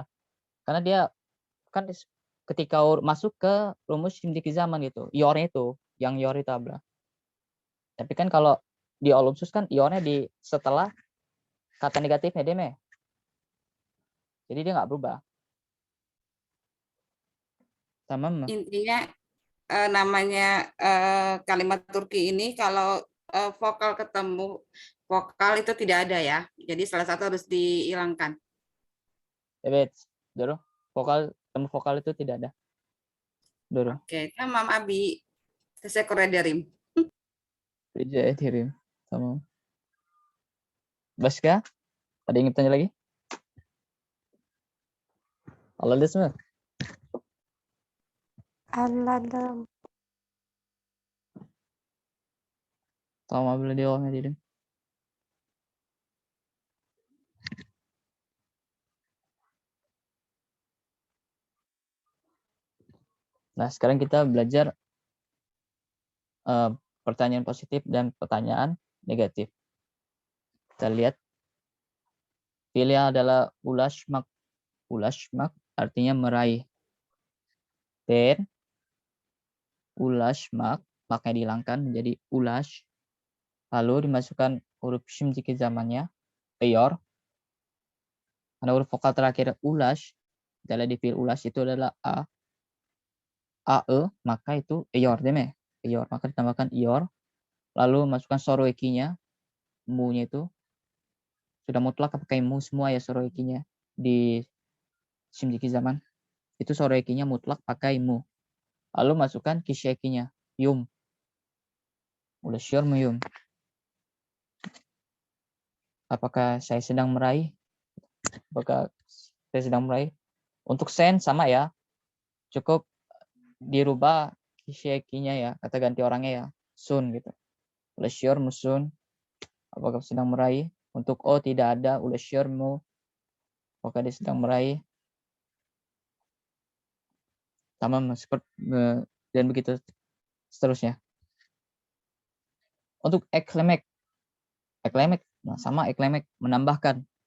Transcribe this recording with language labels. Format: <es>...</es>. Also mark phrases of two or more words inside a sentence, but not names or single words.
<id>Karena dia kan ketika masuk ke rumus</id> <tr>şimdiki zaman</tr> <id>gitu. Iornya itu. Yang ior itu, Abla. Tapi kan kalau di olumsus kan iornya di setelah kata negatifnya deme. Jadi dia nggak berubah.</id> <tr>Tamam mı?</tr> <id>Intinya namanya kalimat Turki ini kalau vokal ketemu vokal itu tidak ada ya. Jadi salah satu harus dihilangkan.</id> <tr>Evet. Doğru.</tr> <id>Temu vokal itu tidak ada.</id> <tr>Doğru. Oke, tamam Abi. Teşekkür ederim. Rica ederim. Tamam. Başka?</tr> <id>Ada yang ingin tanya lagi?</id> <tr>Anladınız mı? Anladım. Tamam Abla, devam edelim.</tr> <id>Nah, sekarang kita belajar pertanyaan positif dan pertanyaan negatif. Kita lihat. Pilihan adalah ulaşmak. Ulaşmak artinya meraih. Dan ulaşmak, makanya dihilangkan menjadi ulaş. Lalu dimasukkan huruf</id> <tr>şimdiki zamannya,</tr> <id>eyor. Karena huruf vokal terakhir ulaş, adalah di fiil ulaş itu adalah a, ae, maka itu eyor, deme. Eyor, maka ditambahkan ior. Lalu masukkan soroekinya, mu-nya itu sudah mutlak pakai mu semua ya soroekinya di</id> <tr>şimdiki zaman.</tr> <id>Itu soroekinya mutlak pakai mu. Lalu masukkan kisyekinya, yum.</id> <tr>Ulaşıyor muyum?</tr> <id>Apakah saya sedang meraih? Apakah saya sedang meraih? Untuk sen sama ya. Cukup dirubah kisyekinya ya, kata ganti orangnya ya, sun gitu.</id> <tr>Ulaşıyor musun?</tr> <id>Apakah sedang meraih? Untuk o tidak ada,</id> <tr>ulaşıyor mu?</tr> <id>Apakah dia sedang meraih? Tamam, seperti dan begitu seterusnya. Untuk eklemek, nah sama eklemek, menambahkan.</id>